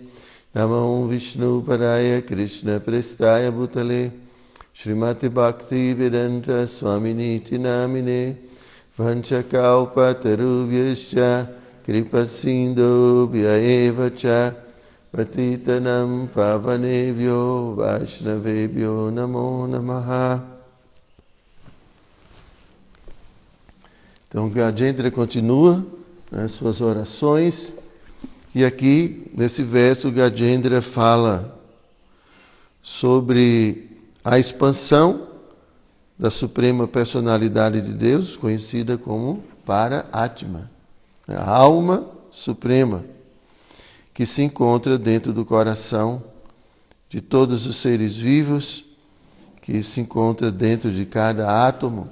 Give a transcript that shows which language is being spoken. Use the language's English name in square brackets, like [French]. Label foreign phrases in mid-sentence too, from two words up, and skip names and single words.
[Sanskrit] नमो विष्णु पादाय कृष्ण प्रेष्ठाय भूतले श्रीमति भक्ति वेदान्त स्वामिनिति नामिने. वाञ्छाकल्प तरुभ्यश्च कृपा सिन्धुभ्य एव च पतितानाम् पावनेभ्यो वैष्णवेभ्यो नमो नमः. [Portuguese] Então Gajendra continua suas orações e aqui nesse verso Gajendra fala sobre a expansão da Suprema Personalidade de Deus, conhecida como Para-Atma, a alma suprema, que se encontra dentro do coração de todos os seres vivos, que se encontra dentro de cada átomo.